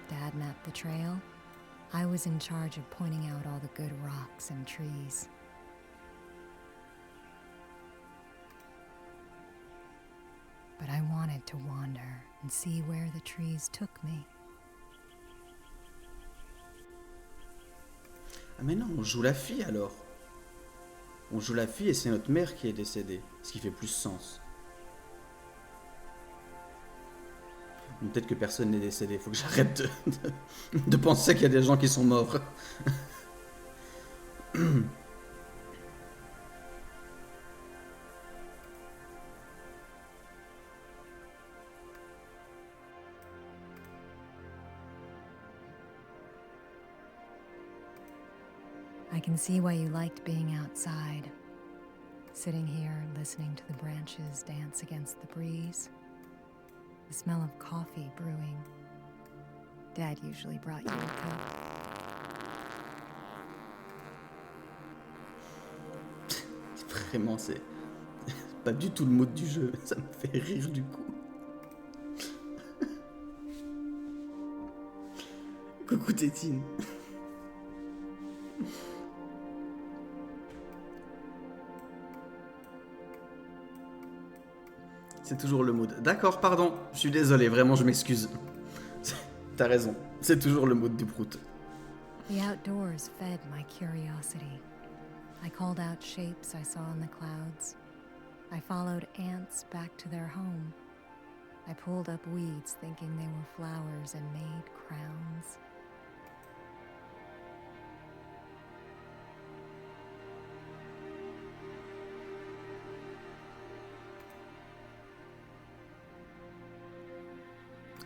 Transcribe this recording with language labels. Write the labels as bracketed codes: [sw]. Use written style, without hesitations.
[en] Dad mapped the trail. I was in charge of pointing out all the good rocks and trees. But I wanted to wander and see where the trees took me. [fr] Ah mais non, on joue la fille alors. On joue la fille et c'est notre mère qui est décédée. Ce qui fait plus sens. Ou peut-être que personne n'est décédé. Faut que j'arrête de penser qu'il y a des gens qui sont morts. [en] I can see why you liked being outside. Sitting here, listening to the branches dance against the breeze. The smell of coffee brewing. Dad usually brought you a cup. [fr] Vraiment, c'est pas du tout le mood du jeu. Ça me fait rire du coup. Coucou Tétine. C'est toujours le mood. D'accord, pardon. Je suis désolé, vraiment, je m'excuse. T'as raison. C'est toujours le mood du prout. [en] The outdoors fed my curiosity. I called out shapes I saw in the clouds. I followed ants back to their home. I pulled up weeds thinking they were flowers and made crowns.